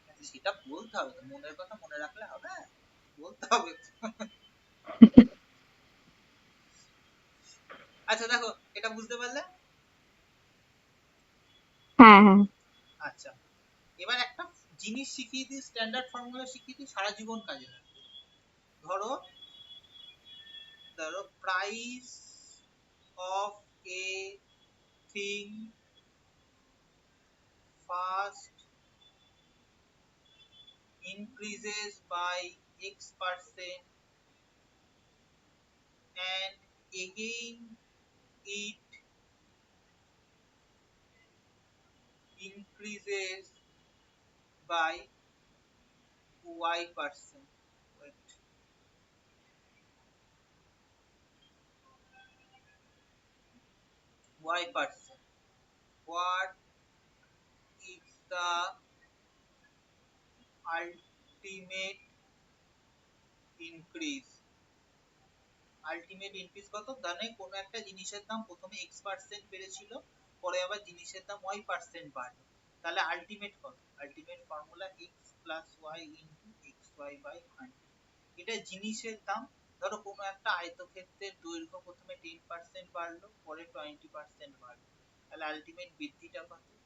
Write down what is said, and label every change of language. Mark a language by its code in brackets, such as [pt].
[bn] সেটা বলতে হবে তো, মনের কথা মনে রাখলে হবে, বলতে হবে। আচ্ছা দেখো, এটা বুঝতে পারলে? হ্যাঁ হ্যাঁ আচ্ছা, এবার একটা জিনিস শিখিয়ে দিই, স্ট্যান্ডার্ড ফর্মুলা শিখিয়ে দিই, সারা জীবন কাজে লাগবে। ধরো ধরো [en] Price of a thing first increases by X% and again it increases by Y%. Wait. Y%. What is the ultimate increase? [bn] Ultimate increase কত? মানে কোনো একটা জিনিসের দাম প্রথমে X% বেড়েছিল, পরে আবার জিনিসের দাম Y% বাড়লো, তাহলে আলটিমেট কত? Ultimate formula X plus Y into XY by 100। এটা জিনিসের দাম। ধরো কোনো একটা আয়তক্ষেত্রের দৈর্ঘ্য প্রথমে 10% বাড়লো, পরে 20% বাড়লো, তাহলে আলটিমেট বৃদ্ধিটা কত?